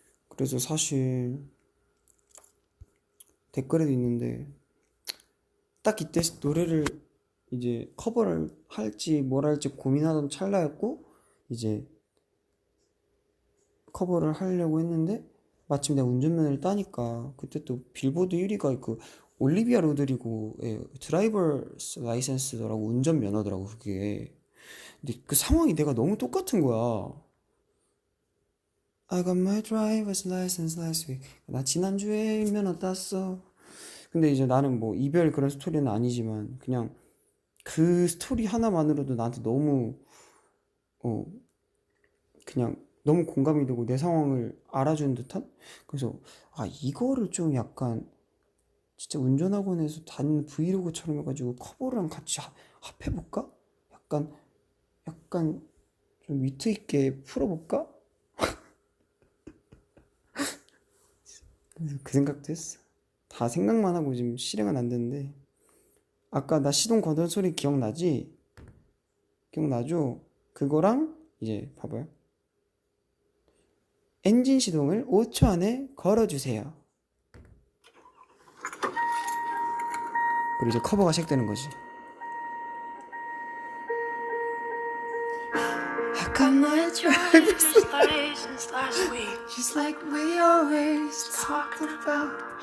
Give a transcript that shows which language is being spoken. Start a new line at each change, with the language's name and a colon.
Korean: 그래서 사실 댓글에도 있는데 딱 이때 노래를 이제 커버를 할지 뭘 할지 고민하던 찰나였고 이제 커버를 하려고 했는데 마침 내가 운전면허를 따니까 그때 또 빌보드 1위가 그 올리비아 로드리고의 드라이버스 라이센스더라고. 운전면허더라고 그게. 근데 그 상황이 내가 너무 똑같은 거야.
English: I got my driver's license last week.
Korean: 나 지난주에 면허 땄어. 근데 이제 나는 뭐 이별 그런 스토리는 아니지만 그냥 그 스토리 하나만으로도 나한테 너무 그냥 너무 공감이 되고 내 상황을 알아주는 듯한? 그래서 이거를 좀 약간 진짜 운전학원에서 다니는 브이로그처럼 해가지고 커버랑 같이 합해볼까? 약간 좀 위트 있게 풀어볼까? 그 생각도 했어. 다 생각만 하고 지금 실행은 안 되는데. 아까 나 시동 거는 소리 기억나지? 기억나죠? 그거랑 이제 봐봐요. 엔진 시동을 5초 안에 걸어주세요. 그리고 이제 커버가 시작되는 거지.
English: I got my driver's license last week, just like we always talked about.